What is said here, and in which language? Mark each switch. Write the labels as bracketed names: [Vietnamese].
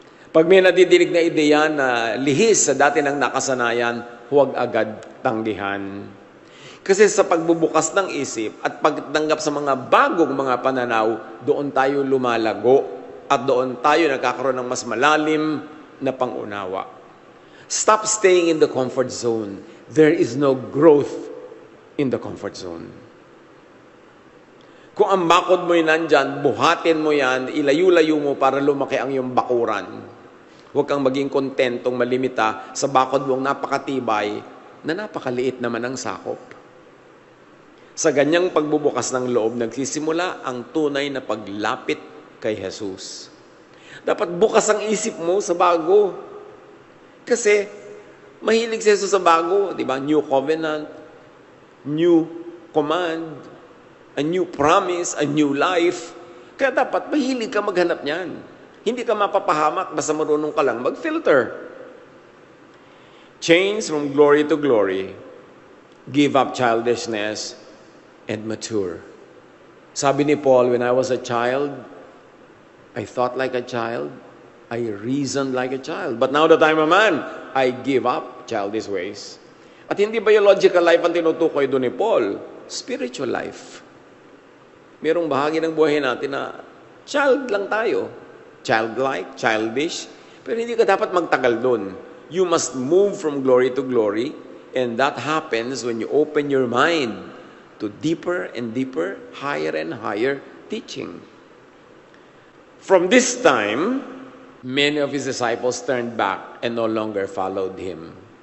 [Filipino] Pag may nadidinig na ideya na lihis sa dati ng nakasanayan, huwag agad tanggihan. Kasi sa pagbubukas ng isip at pagtanggap sa mga bagong mga pananaw, doon tayo lumalago at doon tayo nagkakaroon ng mas malalim na pangunawa. [English] Stop staying in the comfort zone. There is no growth in the comfort zone. [Filipino] Kung ang bakod mo'y nandyan, buhatin mo yan, ilayo-layo mo para lumaki ang iyong bakuran. Huwag kang maging kontentong malimita sa bakod mong napakatibay na napakaliit naman ang sakop. Sa ganyang pagbubukas ng loob, nagsisimula ang tunay na paglapit kay Jesus. Dapat bukas ang isip mo sa bago. Kasi mahilig si Jesus sa bago, di ba? [English] New covenant, new command, a new promise, a new life. [Filipino] Kaya dapat mahilig ka maghanap niyan. Hindi ka mapapahamak basta marunong ka lang mag-filter. [English] Change from glory to glory. Give up childishness and mature. [Filipino] Sabi ni [English] Paul, when I was a child, I thought like a child, I reasoned like a child. But now that I'm a man, I give up childish ways. [Filipino] At hindi [English] biological life [Filipino] ang tinutukoy doon ni Paul, [English] spiritual life. [Filipino] Merong bahagi ng buhay natin na child lang tayo. [English] Childlike, childish. [Filipino] Pero hindi ka dapat magtagal doon. [English] You must move from glory to glory, and that happens when you open your mind to deeper and deeper, higher and higher teaching. From this time, many of his disciples turned back and no longer followed him.